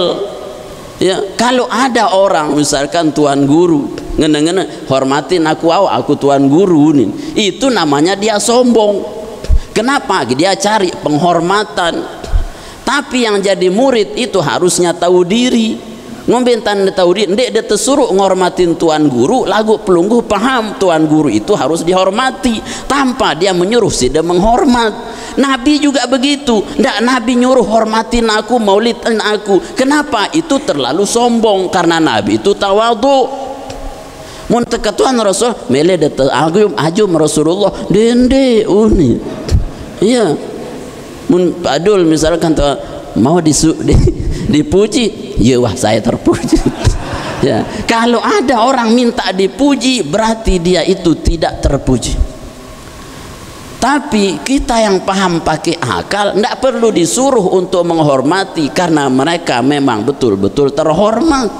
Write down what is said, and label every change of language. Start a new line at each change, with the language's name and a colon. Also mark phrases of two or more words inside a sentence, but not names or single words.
Indonesian: Ya, kalau ada orang misalkan tuan guru ngene-ngene hormatin aku tuan guru nih, itu namanya dia sombong. Kenapa? Dia cari penghormatan. Tapi yang jadi murid itu harusnya tahu diri. Ngombentan tahu diri, dia tersuruh ngormatin tuan guru,
Sasak: lagu pelungguh
Indonesian: paham tuan guru itu harus dihormati tanpa dia menyuruh dia menghormat. Nabi juga begitu, ndak Nabi nyuruh hormatin aku, maulidin aku. Kenapa? Itu terlalu sombong, karena Nabi itu tawadhu.
Sasak: Mun tekatuan Rasul mele de ajum Rasulullah dende uni.
Indonesian: Iya,
Sasak: mun padul
Indonesian: misalkan mau dipuji, ya wah saya terpuji. Ya, kalau ada orang minta dipuji berarti dia itu tidak terpuji. Tapi kita yang paham pakai akal tidak perlu disuruh untuk menghormati karena mereka memang betul-betul terhormat.